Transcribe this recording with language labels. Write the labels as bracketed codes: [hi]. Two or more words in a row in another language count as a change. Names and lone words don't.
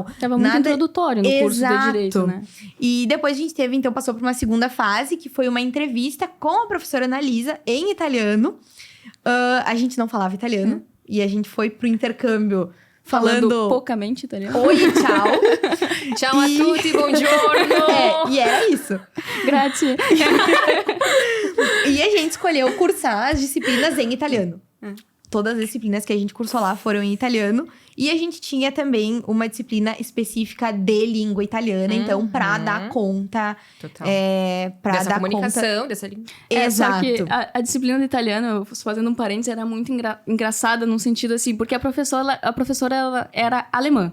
[pt] Tava muito introdutório no curso de direito, né? E depois a gente passou por uma segunda fase, que foi uma entrevista com a professora Analisa em italiano. A gente não falava italiano. E a gente foi pro intercâmbio falando poucamente italiano. oi e tchau. [it] Tchau a tutti, buongiorno. [pt] E era isso. Grazie. E a gente escolheu cursar as disciplinas em italiano. Todas as disciplinas que a gente cursou lá foram em italiano. E a gente tinha também uma disciplina específica de língua italiana. Então, pra dar conta... Total. Pra Dessa dar comunicação, dessa língua. Exato. Só que a disciplina de italiano, fazendo um parênteses, era muito engraçada num sentido assim, porque a professora ela era alemã.